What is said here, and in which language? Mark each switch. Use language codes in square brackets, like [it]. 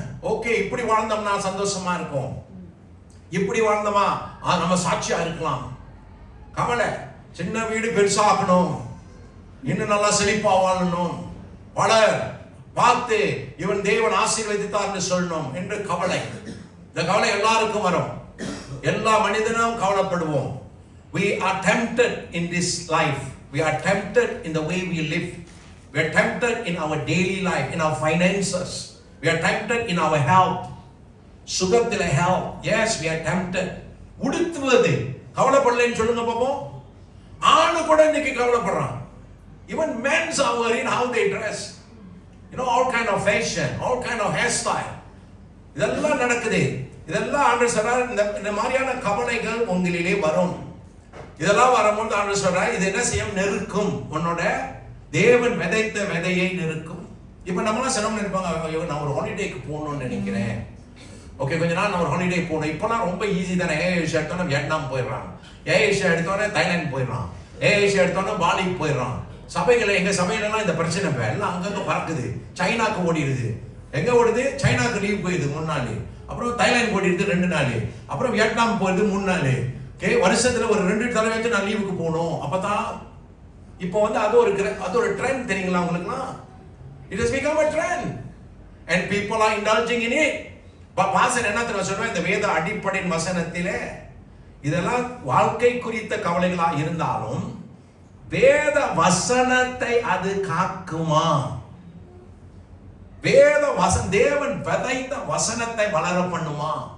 [ta] Okay, இப்படி வாழ்ந்தோம்னா சந்தோஷமா இருக்கும், இப்படி வாழ்ந்தோமா நம்ம சாட்சியா இருக்கலாம். கவலை. சின்ன வீடு பெருசாகணும், இன்னும் நல்லா செழிப்பா வாழணும், வளர், பார்த்து இவன் தேவன் ஆசீர்வதித்தார்னு சொல்லணும் என்று கவலை. இந்த கவலை எல்லாருக்கும் வரும். எல்லா மனிதனும் கவலைப்படுவோம். [en] We are tempted in this life. We are tempted in the way we live. We are tempted in our daily life, in our finances. We are tempted in our health. [ta] சுகத்தில [en] health. Yes, we are tempted. [ta] உடுத்துவது கவலைப்படலைன்னு சொல்லுங்க பாப்போம். ஆணு கூட இன்னைக்கு கவலைப்படுறான். [en] Even men are worried how they dress. You know, all kind of fashion, all kind of hairstyle. [ta] இதெல்லாம் நடக்குது. இதெல்லாம் ஆண்டவர் சொல்றார், இந்த மாதிரியான கவலைகள் உங்களிலே வரும். இதெல்லாம் வரும்போது ஆண்டவர் சொல்றார், இது என்ன செய்யும்? நெருக்கும். உன்னோட தேவன் விதைத்த விதையை நெருக்கும். இப்ப நம்மளாம் சிரமம் நினைப்பாங்க, நான் ஒரு ஹாலிடேக்கு போகணும்னு நினைக்கிறேன். ஓகே, கொஞ்ச நாள் நான் ஒரு ஹாலிடே போகணும். இப்பெல்லாம் ரொம்ப ஈஸி தானே. ஏஷியா எடுத்தோன்னா வியட்நாம் போயிடுறான், ஏஷியா எடுத்தோன்னே தாய்லாந்து போயிடுறான், ஏஷியா எடுத்தோன்னா பாலிக்கு போயிடுறான். சபைகளை, எங்க சபையிலலாம் இந்த பிரச்சனை இப்போ எல்லாம் அங்கங்க பறக்குது. சைனாக்கு ஓடிடுது. எங்க ஓடுது? சைனாக்கு லீவ் போயிடுது 3 நாள், அப்புறம் தாய்லாந்து ஓடிடுது 2 நாள், அப்புறம் வியட்நாம் போயிடுது 3 நாள். வருஷத்துல ஒரு 2 தடவை வச்சு நான் லீவுக்கு போகணும். அப்பதான் இப்போ அது ஒரு ட்ரெண்ட். தெரியுங்களா உங்களுக்குலாம்? [en] It has become a trend and people are indulging in it. [ta] பாசன் என்ன தெரியுமா சொல்றேன்? இந்த வேத அடிப்படை வசனத்திலே இதெல்லாம் வாழ்க்கை குறித்த கவலைகளா இருந்தாலும் வேத வசனத்தை அது காக்குமா? வேத வசனம், தேவன் விதைத்த வசனத்தை வளர பண்ணுமா?